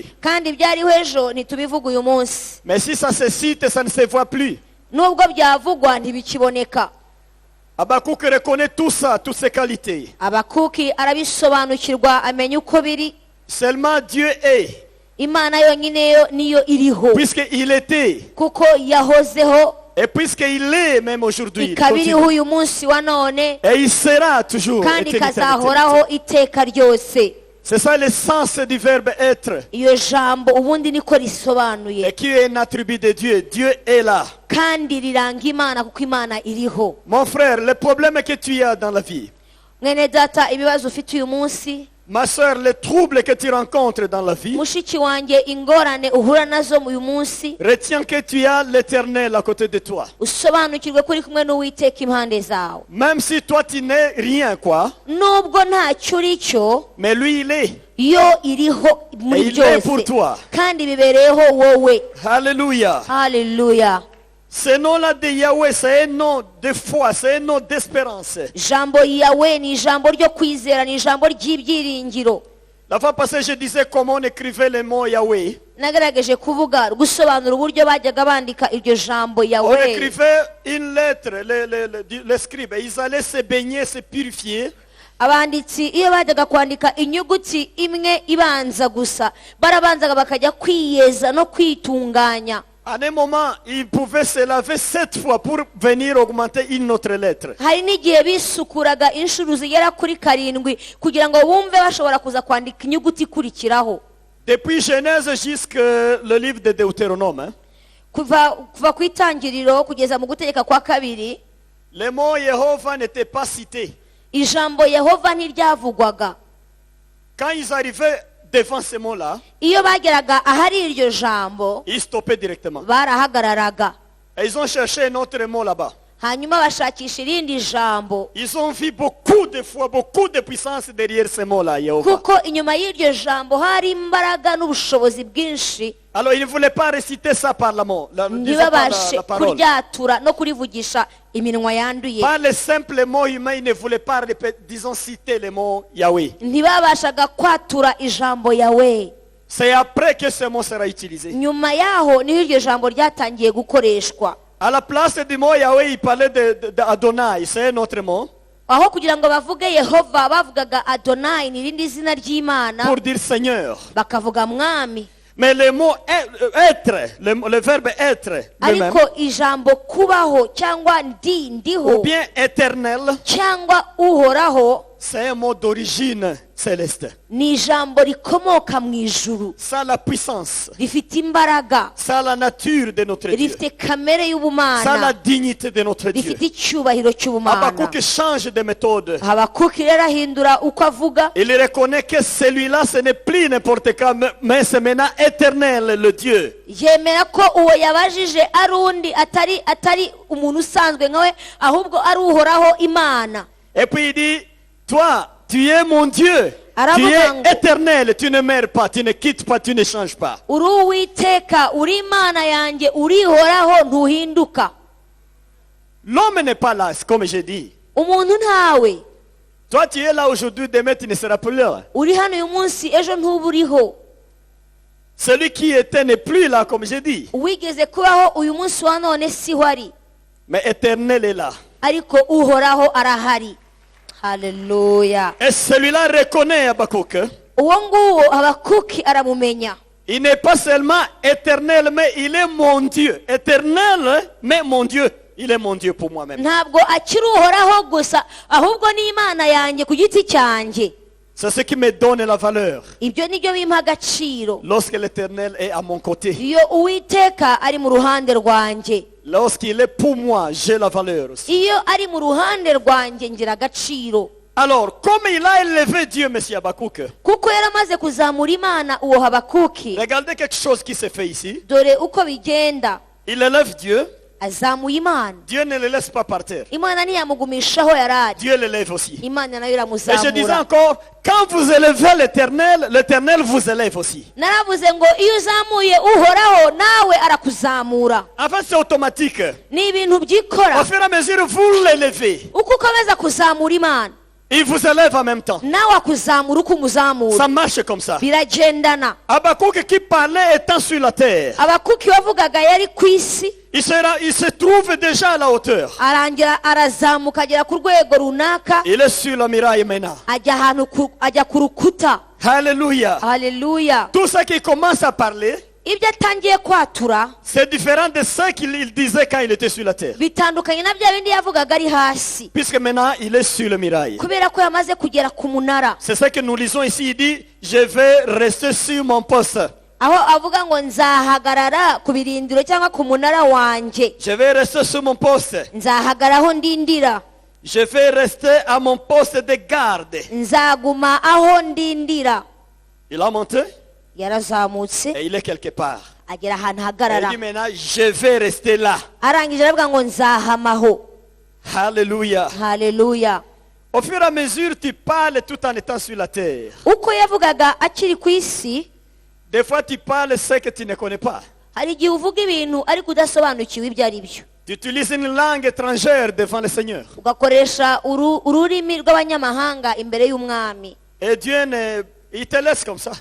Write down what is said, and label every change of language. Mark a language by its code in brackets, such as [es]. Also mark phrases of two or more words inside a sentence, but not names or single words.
[rw] kandi ibyariho ejo ntitubivuga uyu munsi. [fr] Mais si ça se cite, ça ne se voit plus. [rw] nubwo byavugwa ntibikiboneka. [fr] Habakkuk reconnaît tout ça, toutes ces qualités. [rw] Habakuki arabisobanukirwa amenya uko biri. [fr] Seulement Dieu est, [rw] Imana yonyine yo niyo iriho, [fr] puisqu'il était, [rw] kuko yahozeho [fr] et puisqu'il est même aujourd'hui. il [rw] ikaba iriho [fr] continue. [rw] uyu munsi wa none [fr] Et il sera toujours. [rw] kandi [fr] éternité. [rw] ikazahoraho iteka ryose. [fr] C'est ça le sens du verbe être. [rw] iyo jambo ubundi niko [fr] Et [rw] risobanuye, [fr] qui est un attribut de Dieu. Dieu est là. [rw] kandi riranga Imana kuko Imana iriho. [fr] Mon frère, le problème que tu as dans la vie, [rw] mwene data, ibibazo ufite uyu munsi [fr] Ma soeur, les troubles que tu rencontres dans la vie, [rw] mushiki wanjye ingorane uhura nazo uyu munsi [fr] retiens que tu as l'Éternel à côté de toi. [rw] usobanukirwe ko uri kumwe n'uwiteka impande zawe, [fr] Même si toi tu n'es rien quoi, [rw] nubwo ntacyo uri cyo [fr] mais lui il est. [rw] yo iriho muri [fr] Et il est pour [rw] byose [fr] toi. [rw] kandi bibereyeho wowe. [fr] Alléluia. [rw] Haleluya. [fr] Ce nom-là de Yahweh, c'est un nom de foi, c'est un nom d'espérance. [rw] Ijambo yawe ni ijambo ryo kwizera, ni ijambo ry'ibyiringiro. [fr] La fois passée, je disais comment on écrivait le mot Yahweh. [rw] Nagerageje kuvuga gusobanura uburyo bajyaga bandika iryo jambo [fr] On [rw] yawe. [fr] écrivait une lettre, les scribes, et ils allaient se baigner, se purifier. [rw] Abanditsi iyo bajyaga kwandika inyuguti imwe ibanza gusa barabanzaga bakajya kwiyeza no kwitunganya. [fr] À un moment, ils pouvaient se laver 7 fois pour venir augmenter une autre lettre. [rw] Hari n'igihe bisukuraga inshuro zigera kuri 7 kugira ngo bumve bashobora kuza kwandika inyuguti ikurikiraho. [fr] Depuis Genèse jusqu'au livre de Deutéronome, hein, [rw] kuva ku itangiriro kugeza mu gutegeka kwa 2, [fr] le mot Yehova n'était pas cité. [rw] ijambo Yehova ntiryavugwaga. [fr] Quand ils arrivaient devant ce mot-là, [rw] Iyo bageraga ahari iryo jambo [fr] ils stoppaient directement. [rw] barahagararaga, [fr] Et ils ont cherché un autre mot là-bas. [rw] hanyuma bashakisha irindi jambo, [fr] Ils ont vu beaucoup de fois, beaucoup de puissance derrière ce mot-là, Yehova. [rw] kuko inyuma y'iryo jambo hari imbaraga n'ubushobozi bwinshi. [fr] Alors ils ne voulaient pas réciter ça par la mot, [rw] Ntibabashe [fr] la parole. [rw] kuryatura no kurivugisha iminwa yanduye. [fr] Par les simples mots humains, ils ne voulaient pas répéter, disons, citer le mot Yahweh. [rw] Ntibabashaga kwatura ijambo yawe. [fr] C'est après que ce mot sera utilisé. [rw] Nyuma yaho niho iryo jambo ryatangiye gukoreshwa. [fr] À la place du mot Yahweh, il parlait d'Adonai, c'est un autre mot, [rw] Aho kugira ngo bavuge Yehova bavugaga Adonai, ni irindi zina ry'Imana, [fr] pour dire Seigneur. [rw] bakavuga mwami. [fr] Mais le mot être, le verbe être lui-même, [rw] Ariko ijambo kubaho cyangwa ndiho [fr] ou bien éternel, [rw] cyangwa uhoraho [fr] c'est un mot d'origine céleste. [rw] ni ijambo rikomoka mu ijuru, [fr] Ça a la puissance, [rw] rifite imbaraga, [fr] ça a la nature de notre Dieu, [rw] rifite kamere [fr] ça a la [rw] y'ubumana, [fr] dignité de notre Dieu. [rw] rifite icyubahiro cy'ubumana. [fr] Habakkuk change de méthode. [rw] Habakuki rero ahindura uko avuga, [fr] Il reconnaît que celui-là, ce n'est plus n'importe quoi, mais c'est maintenant éternel, le Dieu. [rw] yemera ko uwo yabajije ari undi atari umuntu usanzwe nkawe, ahubwo ari uhoraho Imana. [fr] Et puis il dit, toi, tu es mon Dieu. Tu es éternel, tu ne meurs pas, tu ne quittes pas, tu ne changes pas. [rw] Uri Uwiteka, uri Imana yanjye, urihoraho ntuhinduka. [fr] L'homme n'est pas là, comme j'ai dit. [rw] Umuntu ntawe. [fr] Toi, tu es là aujourd'hui, demain, tu ne seras plus là. [rw] Uri hano uyu munsi, ejo ntuburiho. [fr] Celui qui était n'est plus là, comme j'ai dit. [rw] Uwigeze kubaho uyu munsi wa none siho ari, [fr] Mais éternel est là. [rw] ariko uhoraho arahari. Haleluya. [fr] Et celui-là reconnaît Habakkuk. [rw] Uwo nguwo Habakuki aramumenya. [fr] Il n'est pas seulement éternel, mais il est mon Dieu. Éternel, mais mon Dieu. Il est mon Dieu pour moi-même. [rw] Ntabwo akiri uhoraho gusa, ahubwo ni Imana yanjye ku giti cyanjye. [fr] C'est ce qui me donne la valeur. [rw] Ibyo nibyo bimpa agaciro. [fr] Lorsque l'éternel est à mon côté. [rw] Iyo Uwiteka ari mu ruhande rwanjye. [fr] Lorsqu'il est pour moi, j'ai la valeur aussi. [rw] Iyo ari mu ruhande rwanjye ngira agaciro. [fr] Alors, comme il a élevé Dieu, monsieur Habakkuk, [rw] Kuko yaramaze kuzamura Imana uwo Habakuki. [fr] regardez quelque chose qui se fait ici. [rw] Dore uko bigenda. [fr] Il élève Dieu. [rw] Azamuye Imana. [fr] Dieu ne le laisse pas par terre. [rw] Imana ntiyamugumishaho yarari. [fr] Dieu l'élève aussi. [rw] Imana nayo [fr] Et je disais [rw] iramuzamura. [fr] encore, quand vous élevez l'éternel, l'éternel vous élève aussi. [rw] Naravuze ngo iyo uzamuye uhoraho nawe arakuzamura. [fr] En fait, c'est automatique. [rw] Ni ibintu [fr] Au [rw] byikora. [fr] fur et à mesure, vous l'élevez. [rw] Uko ukomeza kuzamura Imana, [fr] Il vous élève en même temps. [rw] nawe akuzamura uko umuzamura. [fr] Ça marche comme ça. [rw] Biragendana. [fr] Habakkuk qui parlait étant sur la terre, [rw] Habakuki wavugaga yari ku isi, [fr] il se trouve déjà à la hauteur. [rw] arangira arazamuka agera ku rwego runaka, [fr] Il est sur la muraille maintenant. [rw] ajya ku rukuta. [fr] Alléluia. [rw] Haleluya. [fr] Tout ce qui commence à parler, [rw] Ibyo atangiye kwatura [fr] c'est différent de ce qu'il disait quand il était sur la terre. [rw] bitandukanye na bya bindi yavugaga ari hasi, [fr] Puisque maintenant, il est sur le muraille. [rw] kubera ko yamaze kugera ku munara. [fr] C'est ce que nous lisons ici. Il dit, je vais rester sur mon poste. [rw] Aho avuga ngo nzahagarara ku birindiro cyangwa ku munara wanjye, [fr] Je vais rester sur mon poste. [rw] nzahagaraho ndindira, [fr] Je vais rester à mon poste de garde. [rw] nzaguma aho ndindira. [fr] Il a monté [rw] Yarazamutse [fr] et il est quelque part. [rw] agera ahantu [fr] Et il [rw] hagarara, [fr] dit maintenant, je vais rester là. [rw] arangije aravuga ngo nzahamaho. [fr] Alléluia. [rw] Haleluya. [fr] Au fur et à mesure, tu parles tout en étant sur la terre. [rw] Uko yavugaga akiri ku isi, [fr] Des fois, tu parles ce que tu ne connais pas. [rw] hari igihe uvuga ibintu ariko udasobanukiwe ibyo ari byo, [fr] Tu utilises une langue étrangère devant le Seigneur. [rw] ugakoresha ururimi rw'abanyamahanga imbere y'umwami, [fr] Et Dieu, il te laisse comme ça.